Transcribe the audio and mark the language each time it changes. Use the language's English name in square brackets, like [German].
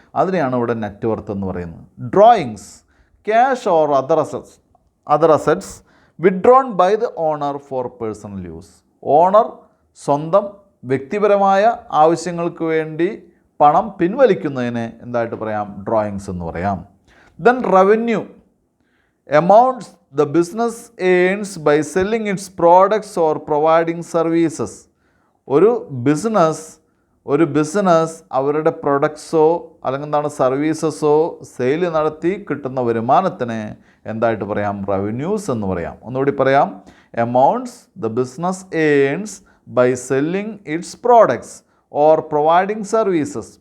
[Malayalam] അതിനെയാണ് ഇവിടെ net worth എന്ന് പറയുന്നത്. [English] Drawings, cash or other assets withdrawn by the owner for personal use. [Malayalam] Owner സ്വന്തം വ്യക്തിപരമായ ആവശ്യങ്ങൾക്ക് വേണ്ടി പണം പിൻവലിക്കുന്നതിനെ എന്തായിട്ട് പറയാം, ഡ്രോയിങ്സ് എന്ന് പറയാം. [English] Then revenue, amounts the business earns by selling its products or providing services. [Malayalam] ഒരു ബിസിനസ് അവരുടെ പ്രൊഡക്ട്സോ അല്ലെങ്കിൽ എന്താണ് സർവീസസോ സെയിൽ നടത്തി കിട്ടുന്ന വരുമാനത്തിന് എന്തായിട്ട് പറയാം, റവന്യൂസ് എന്ന് പറയാം. ഒന്നുകൂടി പറയാം, [English] Amounts the business earns by selling its products or providing services.